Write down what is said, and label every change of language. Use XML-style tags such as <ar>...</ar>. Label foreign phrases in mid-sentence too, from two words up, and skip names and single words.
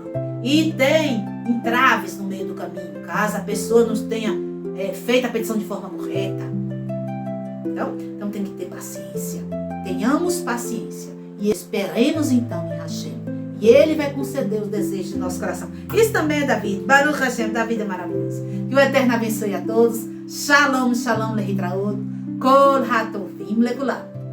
<pt>E tem entraves no meio do caminho, caso a pessoa não tenha feito a petição de forma correta. Então tem que ter paciência. Tenhamos paciência e esperemos então em Hashem. E Ele vai conceder os desejos do nosso coração. Isso também é David.</pt> <he>ברוך השם,</he> <pt>David é maravilhoso. Que o Eterno abençoe a todos.</pt> <he>שלום, שלום, להתראות. כל הטובים לכולם.</he>